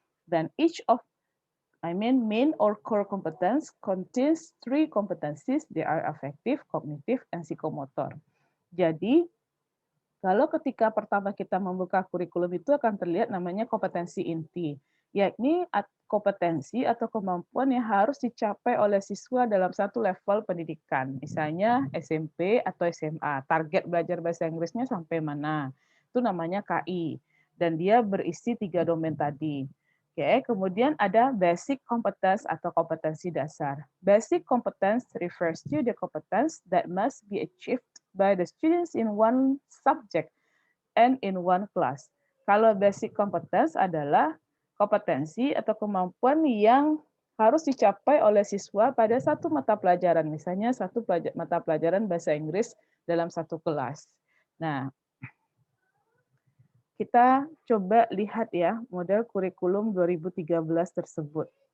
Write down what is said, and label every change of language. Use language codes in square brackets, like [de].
[en] Then each of main or core competence contains three competencies. They are affective, cognitive, and psikomotor. [id] Jadi, kalau ketika pertama kita membuka kurikulum itu akan terlihat namanya kompetensi inti, yakni kompetensi atau kemampuan yang harus dicapai oleh siswa dalam satu level pendidikan, misalnya SMP atau SMA. Target belajar bahasa Inggrisnya sampai mana? Itu namanya KI. Dan dia berisi 3 domain tadi. Oke, kemudian ada basic competence atau kompetensi dasar. [en] Basic competence refers to the competence that must be achieved by the students in one subject and in one class. [id] Kalau basic competence adalah kompetensi atau kemampuan yang harus dicapai oleh siswa pada satu mata pelajaran, misalnya satu mata pelajaran bahasa Inggris dalam satu kelas. Nah, kita coba lihat ya model kurikulum 2013 tersebut.